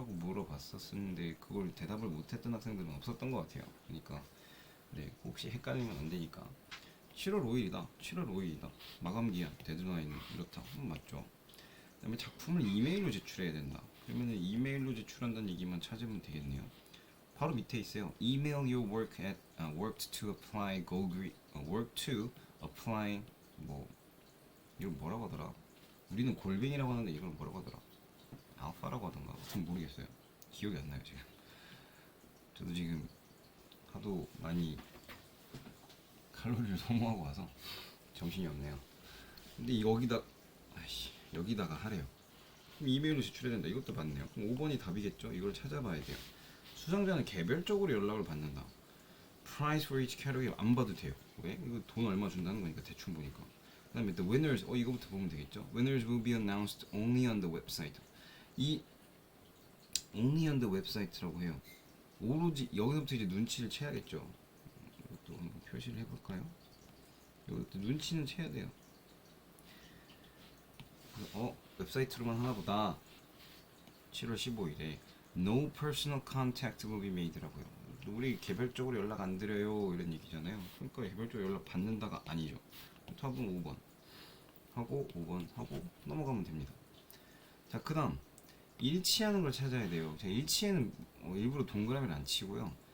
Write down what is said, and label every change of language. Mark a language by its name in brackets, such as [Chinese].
[Korean] 라고 물어봤었는데 그걸 대답을 못했던 학생들은 없었던 것 같아요. 그러니까 네, 혹시 헷갈리면 안 되니까 7월 5일이다. 7월 5일이다. 마감기한 데드라인은 이렇다. 맞죠? 그 다음에 작품을 이메일로 제출해야 된다. 그러면 이메일로 제출한다는 얘기만 찾으면 되겠네요. 바로 밑에 있어요. [English] Email your work at worked to apply work to apply [Korean] 뭐 이걸 뭐라고 하더라? 우리는 골뱅이라고 하는데 이걸 뭐라고 하더라? 알파라고 하던가. 아무튼 모르겠어요. 기억이 안 나요 지금. 저도 지금 하도 많이 칼로리를 소모하고 와서 정신이 없네요. 근데 여기다가 하래요. 그럼 이메일로 제출해야 된다. 이것도 맞네요. 그럼 5번이 답이겠죠? 이걸 찾아봐야 돼요. 수상자는 개별적으로 연락을 받는다. [English] Price for each category [Korean] 안 봐도 돼요. 왜? 이거 돈 얼마 준다는 거니까 대충 보니까. 그 다음에 [English] the winners, [Korean] 이거부터 보면 되겠죠? [English] Winners will be announced only on the website. 이 only on the website [Korean] 라고 해요. 오로지 여기서부터 이제 눈치를 채야겠죠. 이것도 한번 표시를 해볼까요? 이것도 눈치는 채야 돼요. 웹사이트로만 하나보다 7월 15일에 [English] No personal contact will be made [Korean] 라고요. 우리 개별적으로 연락 안 드려요 이런 얘기잖아요. 그러니까 개별적으로 연락 받는다가 아니죠. 답은 5번 하고 5번 하고 넘어가면 됩니다. 자, 그 다음 일치하는 걸 찾아야 돼요. 제가 일치에는 일부러 동그라미를 안 치고요.